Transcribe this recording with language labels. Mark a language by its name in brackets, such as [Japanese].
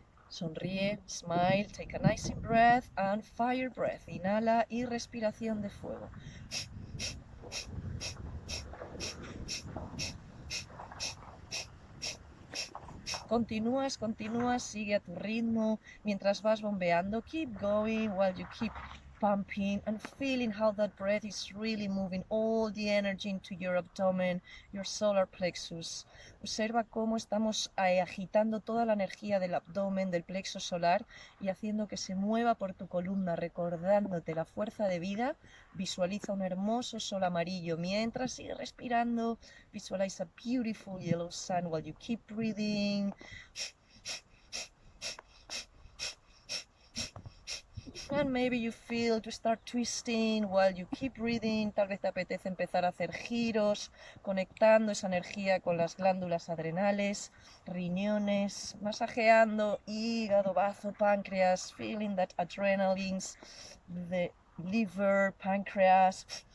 [Spanish] Sonríe, [English] smile, take a nice breath and fire breath. [Spanish] Inhala y respiración de fuego. Continúas, sigue a tu ritmo mientras vas bombeando. [English] Keep going while you keep pumping and feeling how that breath is really moving all the energy into your abdomen, your solar plexus. [Spanish] Observa cómo estamos agitando toda la energía del abdomen, del plexo solar y haciendo que se mueva por tu columna, recordándote la fuerza de vida. Visualiza un hermoso sol amarillo mientras sigue respirando. [English] Visualize a beautiful yellow sun while you keep breathing. And maybe you feel to start twisting while you keep breathing. [Spanish] Tal vez te apetece empezar a hacer giros, conectando esa energía con las glándulas adrenales, riñones, masajeando hígado, bazo, páncreas, [English] feeling that adrenalines, the liver, pancreas.